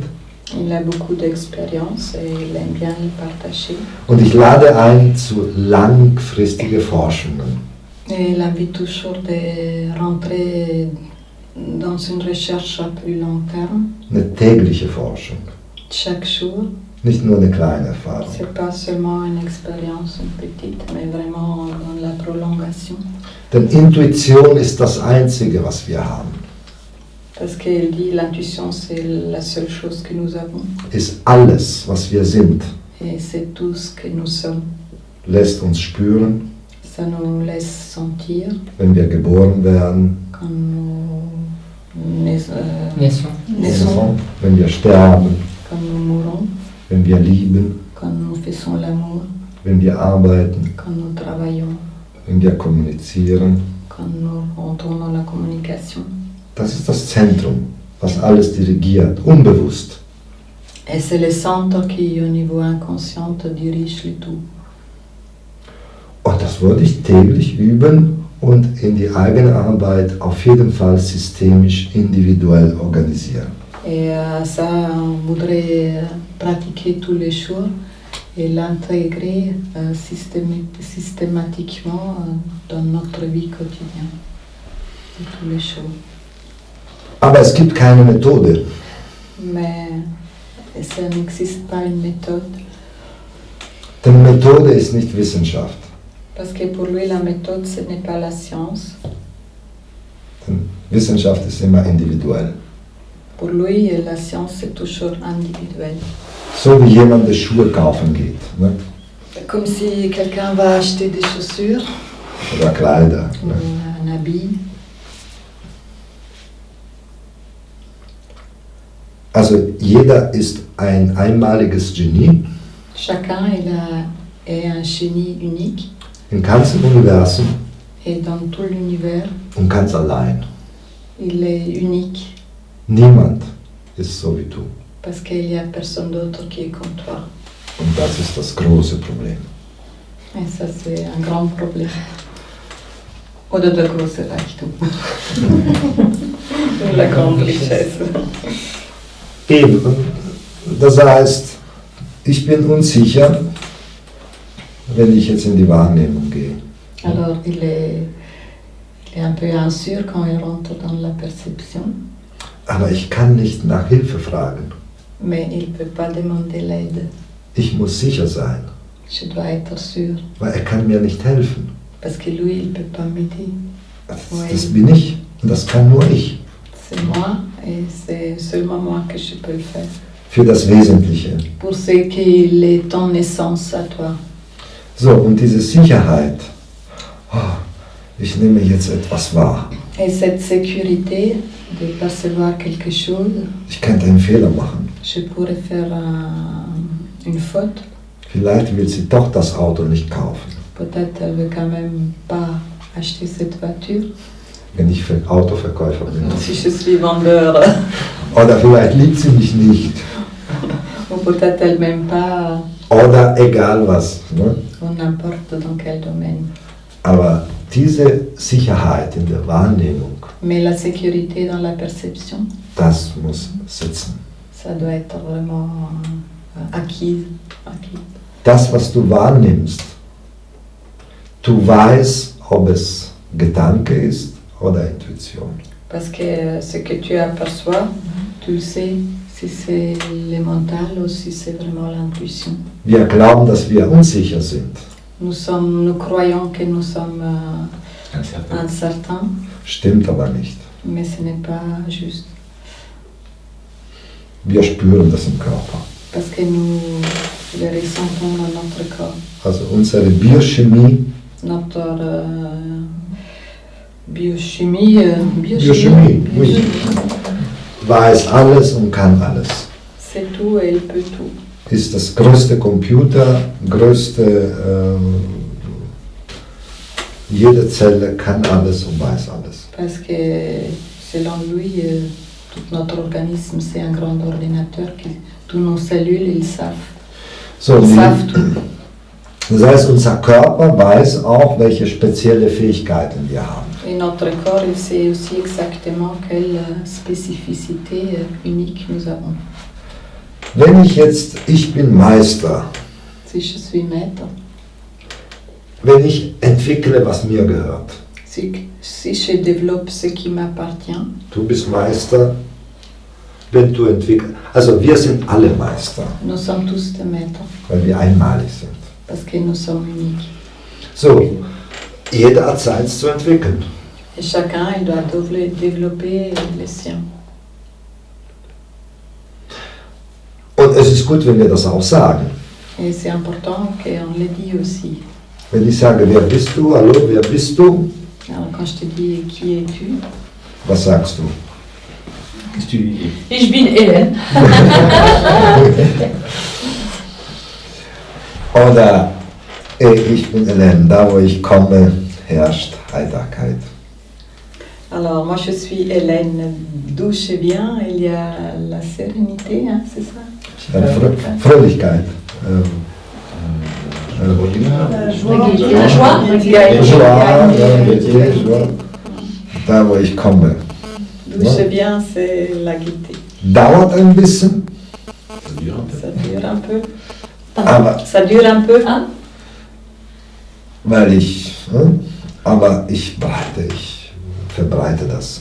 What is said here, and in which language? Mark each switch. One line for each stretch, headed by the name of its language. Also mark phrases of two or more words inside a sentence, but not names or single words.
French: Il a beaucoup d'expérience et il aime bien le partager.
German: Und ich lade ein zu langfristigen Forschungen.
French: Et il invite toujours de rentrer dans une recherche à plus long terme,
German: Eine tägliche Forschung,
French: chaque jour.
German: nicht nur eine kleine Erfahrung.
French: C'est pas seulement une expérience, une petite, mais vraiment dans la prolongation.
German: Denn Intuition ist das Einzige, was wir haben.
French: Parce qu'elle dit l'intuition, c'est la seule chose que nous avons.
German: Ist alles, was wir sind,
French: Et c'est tout ce que nous sommes.
German: lässt uns spüren,
French: Ça nous laisse sentir
German: wenn wir geboren werden,
French: quand nous naissons,
German: wenn wir sterben,
French: quand nous mourons,
German: wenn wir lieben,
French: quand nous faisons l'amour,
German: wenn wir arbeiten,
French: quand nous travaillons,
German: wenn wir kommunizieren.
French: quand nous rentrons dans la communication.
German: Das ist das Zentrum, was alles dirigiert, unbewusst.
French: Et c'est le centre qui, au niveau inconscient, dirige le tout.
German: Und das wollte ich täglich üben und in die eigene Arbeit auf jeden Fall systemisch, individuell organisieren.
French: Et ça, on voudrait pratiquer tous les jours et l'intégrer systématiquement dans notre vie quotidienne, de tous les jours.
German: Aber es gibt keine Methode.
French: Mais ça n'existe pas une méthode,
German: Denn Methode ist nicht Wissenschaft.
French: parce que pour lui, la méthode, ce n'est pas la science.
German: Denn Wissenschaft ist immer individuell.
French: Pour lui, la science, c'est toujours individuel.
German: So wie jemand die Schuhe kaufen geht, ne?
French: Comme si quelqu'un va acheter des chaussures
German: Oder Kleider.
French: ou
German: Ne?
French: un habit.
German: Also jeder ist ein einmaliges Genie
French: Chacun est un génie unique
German: im ganzen Universum
French: et dans tout l'univers,
German: und ganz allein.
French: il est unique
German: Niemand ist so wie du.
French: parce qu'il n'y a personne d'autre qui est comme toi.
German: Und das ist das große Problem.
French: Et ça, c'est un grand problème.
German: Oder der große Reichtum.
French: La grande richesse.
German: Eben, das heißt, ich bin unsicher, wenn ich jetzt in die Wahrnehmung gehe.
French: Alors, il est un peu inssûr quand il rentre dans la perception,
German: Aber ich kann nicht nach Hilfe fragen.
French: mais il ne peut pas demander l'aide.
German: Ich muss sicher sein,
French: Je dois être sûr,
German: weil er kann mir nicht helfen.
French: parce que lui, il ne peut pas m'aider.
German: Das bin ich und das kann nur ich.
French: C'est moi, et c'est seulement moi que je peux le faire.
German: Für das Wesentliche.
French: Pour ce qui est ton essence à toi.
German: So, und diese Sicherheit, ich nehme jetzt etwas wahr.
French: Et cette sécurité de percevoir quelque chose,
German: Ich könnte einen Fehler machen.
French: je pourrais faire une faute.
German: Vielleicht will sie doch das Auto nicht kaufen,
French: Peut-être elle veut quand même pas acheter cette voiture.
German: wenn ich für Autoverkäufer bin.
French: Si je suis vendeur,
German: Oder vielleicht liebt sie mich nicht.
French: ou peut-être elle m'aime pas,
German: Oder egal was. Ne?
French: ou n'importe dans quel domaine.
German: Aber diese Sicherheit in der Wahrnehmung,
French: Mais la sécurité dans la perception,
German: das muss sitzen.
French: ça doit être vraiment acquis.
German: Das, was du wahrnimmst, du weißt, ob es Gedanke ist oder Intuition.
French: Parce que ce que tu aperçois, tu le sais si c'est le mental ou si c'est vraiment l'intuition.
German: Wir glauben, dass wir unsicher sind.
French: Nous croyons que nous sommes Incertain. incertains,
German: Stimmt aber nicht.
French: mais ce n'est pas juste.
German: Wir spüren das im Körper.
French: Parce que nous le ressentons dans notre corps.
German: Also unsere Biochemie,
French: Notre biochimie, oui,
German: weiß alles und kann alles.
French: c'est tout et elle peut tout.
German: Ist das größte Computer, jede Zelle kann alles und weiß alles.
French: Parce que selon lui, tout notre organisme c'est un grand ordinateur qui, toutes nos cellules, ils savent.
German: So,
French: Ils savent tout.
German: das heißt, unser Körper weiß auch, welche spezielle Fähigkeiten wir haben.
French: Et notre corps, il sait aussi exactement quelle spécificité unique nous avons.
German: Wenn ich bin Meister,
French: Si je suis maître,
German: wenn ich entwickle, was mir gehört.
French: si je développe ce qui m'appartient,
German: Du bist Meister, wenn du entwickelst. Also wir sind alle Meister,
French: nous sommes tous des maîtres,
German: weil wir einmalig sind.
French: parce que nous sommes uniques.
German: So, jeder hat seins zu entwickeln.
French: Et chacun, il doit développer les siens.
German: Und es ist gut, wenn wir das auch sagen.
French: Et c'est important qu'on le dise aussi.
German: Wenn ich sage, wer bist du? Hallo, wer bist du?
French: Alors quand je te dis qui es-tu,
German: Was sagst du?
French: Qu'est-ce que tu lui dis?
German: Ich bin Ellen. Oder ich bin Hélène, da wo ich komme, herrscht Heiterkeit.
French: alors moi je suis Hélène, d'où je viens, il y a la sérénité, hein, c'est ça?
German: Fröhlichkeit.
French: La joie. Joie.
German: Da wo ich komme.
French: D'où je viens, c'est la gaieté.
German: Dauert ein bisschen,
French: Ça dure un peu. Ça dure un peu.
German: aber
French: Ça dure un peu, hein?
German: aber ich verbreite das.